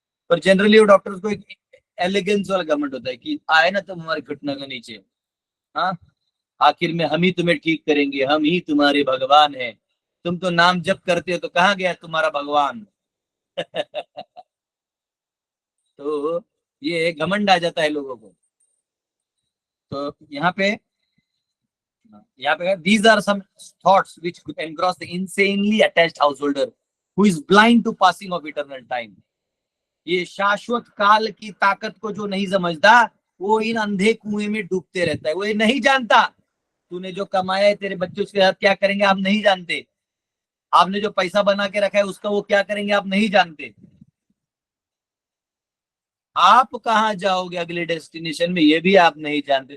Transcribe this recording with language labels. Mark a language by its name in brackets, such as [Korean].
[Hindi] पर जनरली वो डॉक्टर्स को एक एलिगेंस वाला घमंड होता है कि आए ना तुम हमारे घुटनों के नीचे, हाँ आखिर में हम ही तुम्हें ठीक करेंगे, हम ही तुम्हारे भगवान हैं, तुम तो नाम जप करते हो तो कहाँ गया तुम्हारा भगवान। तो ये घमंड आ जाता है लोगों को। तो यहाँ पे [English] these are some thoughts which engross the insanely attached householder who is blind to passing of eternal time। [Hindi] ये शाश्वत काल की ताकत को जो नहीं समझता, वो इन अंधे कुएं में डूबते रहता है। वो ये नहीं जानता तूने जो कमाया है तेरे बच्चे उसके साथ क्या करेंगे आप नहीं जानते, आपने जो पैसा बना के रखा है उसका वो क्या करेंगे आप नहीं जानते, आप कहाँ जाओगे अगले डेस्टिनेशन में ये भी आप नहीं जानते।